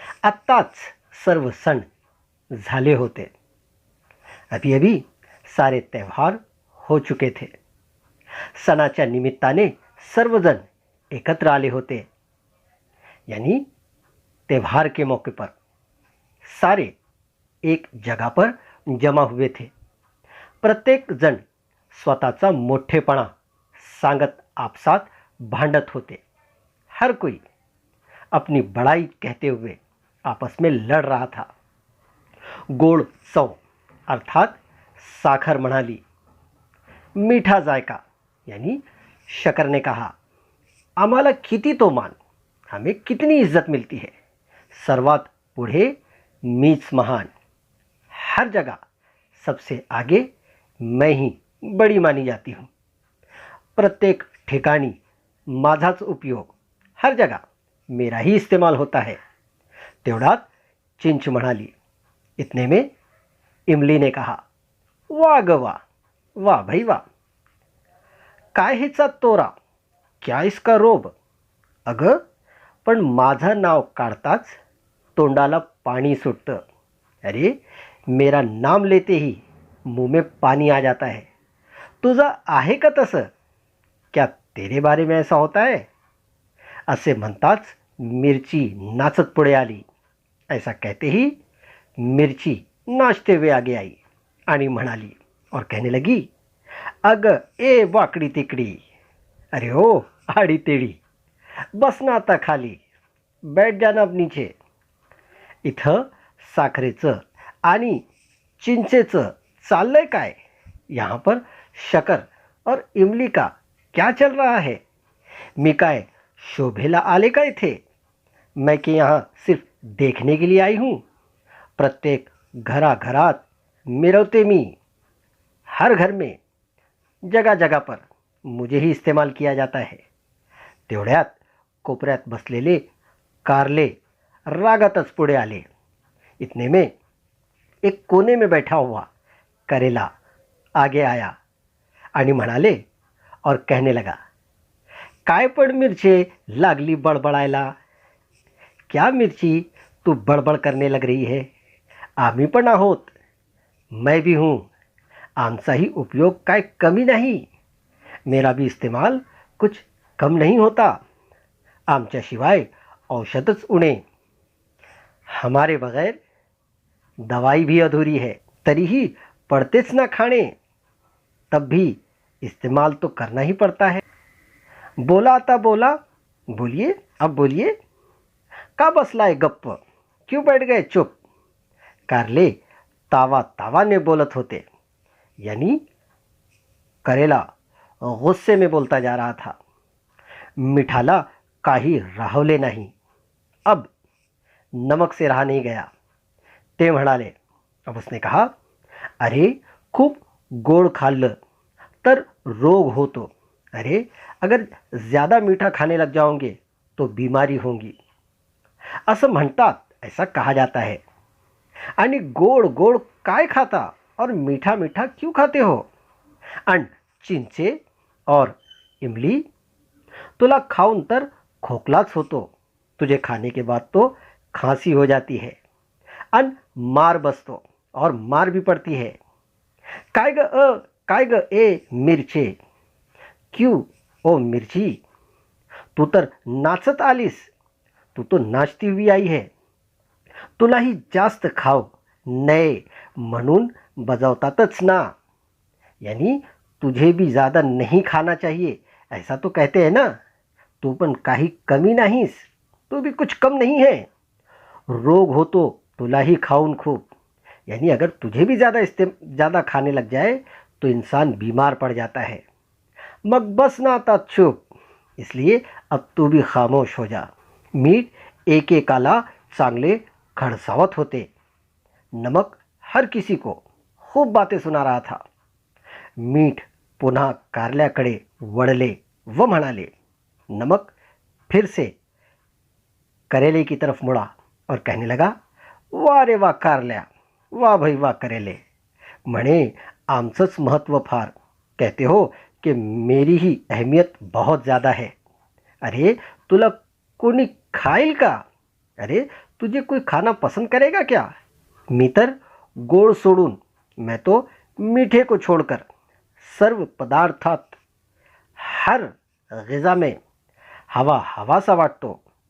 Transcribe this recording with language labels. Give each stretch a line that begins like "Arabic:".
Marathi: आत्ताच सर्व सण झाले होते।
Hindi: अभी अभी सारे त्यौहार हो चुके थे।
Marathi: सणाच्या निमित्ताने सर्वजण एकत्र आले होते,
Hindi: यानी त्यौहार के मौके पर सारे एक जगह पर जमा हुए थे।
Marathi: प्रत्येक जण स्वतःचा मोठेपणा सांगत आपसात भांडत होते।
Hindi: हर कोई अपनी बड़ाई कहते हुए आपस में लड़ रहा था।
Marathi: गोड चव अर्थात साखर म्हणाली।
Hindi: मीठा जायका यानी शकर ने कहा,
Marathi: आम्हाला किती तो मान,
Hindi: हमें कितनी इज्जत मिलती है।
Marathi: सर्वात पुढे मीच महान।
Hindi: हर जगह सबसे आगे मैं ही बड़ी मानी जाती हूँ।
Marathi: प्रत्येक ठिकाणी माझाच उपयोग,
Hindi: हर जगह मेरा ही इस्तेमाल होता है।
Marathi: तेवढात चिंच म्हणाली।
Hindi: इतने में इमली ने कहा,
Marathi: वाह ग वाह,
Hindi: वाह भाई वाह।
Marathi: काय हेचा तोरा,
Hindi: क्या इसका रोब।
Marathi: अगं, पण माझं नाव काढताच तोंडाला पाणी सुटतं।
Hindi: अरे, मेरा नाम लेते ही मुंह में पानी आ जाता है।
Marathi: तुझं आहे का तसं?
Hindi: क्या तेरे बारे में ऐसा होता है?
Marathi: असे म्हणताच मिरची नाचत पुढे आली।
Hindi: ऐसा कहते ही मिर्ची नाचते हुए आगे आई
Marathi: आणि म्हणाली
Hindi: और कहने लगी,
Marathi: अग ए वाकडी तिकडी,
Hindi: अरे ओ आडी तेडी,
Marathi: बस ना आता खाली,
Hindi: बैठ जाना अब नीचे।
Marathi: इथं साखरेचं आणि चिंचेचं चाललंय काय?
Hindi: यहाँ पर शकर और इमली का क्या चल रहा है?
Marathi: मी काय शोभेला आले का इथे?
Hindi: मैं कि यहाँ सिर्फ देखने के लिए आई हूँ।
Marathi: प्रत्येक घराघरात मिरवते मी।
Hindi: हर घर में जगह जगह पर मुझे ही इस्तेमाल किया जाता है।
Marathi: तेवढ्यात कोपऱ्यात बसलेले कारले रागातच पुढे आले।
Hindi: इतने में एक कोने में बैठा हुआ करेला आगे आया
Marathi: आणि म्हणाले
Hindi: और कहने लगा,
Marathi: काय पण मिरचे लागली बडबडायला।
Hindi: क्या मिर्ची तू बड़बड़ करने लग रही है?
Marathi: आम्ही पण आहोत,
Hindi: मैं भी हूँ।
Marathi: आमचा ही उपयोग काय कमी
Hindi: नहीं, मेरा भी इस्तेमाल कुछ कम नहीं होता।
Marathi: आमच्याशिवाय औषधच उणे,
Hindi: हमारे बगैर दवाई भी अधूरी है।
Marathi: तरीही पड़तेच ना खाने,
Hindi: तब भी इस्तेमाल तो करना ही पड़ता है।
Marathi: बोला आता बोला,
Hindi: बोलिए अब बोलिए।
Marathi: का बसलाय गप्प,
Hindi: क्यों बैठ गए चुप?
Marathi: कारले तावा तावाने बोलत होते,
Hindi: यानी करेला गुस्से में बोलता जा रहा था।
Marathi: मिठाला काही राहवले नाही।
Hindi: अब नमक से रहा नहीं गया।
Marathi: ते म्हणाले,
Hindi: अब उसने कहा,
Marathi: अरे खूप गोड खाल्लं तर रोग होतो।
Hindi: अरे, अगर ज़्यादा मीठा खाने लग जाओगे तो बीमारी होगी।
Marathi: असं म्हणतात,
Hindi: ऐसा कहा जाता है।
Marathi: आणि गोड गोड काय खाता
Hindi: और मीठा मीठा क्यों खाते हो?
Marathi: आणि चिंचे
Hindi: और इमली,
Marathi: तुला खाऊन तर खोकलाच होतो।
Hindi: तुझे खाने के बाद तो खांसी हो जाती है
Marathi: आणि मार बसतो
Hindi: और मार भी पड़ती है।
Marathi: काय ग ए मिरचे,
Hindi: क्यों ओ मिर्ची,
Marathi: तू तर नाचत आलीस,
Hindi: तू तो नाचती हुई आई है।
Marathi: तुलाही जास्त खाव नये म्हणून बजावतातच ना, यानी
Hindi: तुझे भी ज़्यादा नहीं खाना चाहिए ऐसा तो कहते हैं ना.
Marathi: तू पण काही कमी नाहीस,
Hindi: तू भी कुछ कम नहीं है.
Marathi: रोग हो तो तुलाही खाऊन खूप.
Hindi: यानी अगर तुझे भी ज़्यादा खाने लग जाए तो इंसान बीमार पड़ जाता है.
Marathi: मग बस ना आता चुप.
Hindi: इसलिए अब तू भी खामोश हो जा.
Marathi: मीठ एक एकाला चांगले खडसावत होते.
Hindi: नमक हर किसी को खूप बातें सुना रहा था.
Marathi: मीठ पुन्हा कारल्याकडे वळले व म्हणाले.
Hindi: नमक फिर से करेले की तरफ मुड़ा और कहने लगा,
Marathi: वाह रे वाह कारल्या,
Hindi: वाह भाई वाह करेले.
Marathi: म्हणे आमचंच महत्त्व फार.
Hindi: कहते हो कि मेरी ही अहमियत बहुत ज़्यादा है.
Marathi: अरे तुला कोणी खाईल का?
Hindi: अरे तुझे कोई खाना पसंद करेगा क्या?
Marathi: मी तर गोड सोडून,
Hindi: मैं तो मीठे को छोड़कर
Marathi: सर्व पदार्थात
Hindi: हर ग़िज़ा में हवा हवा सा
Marathi: वाटतो.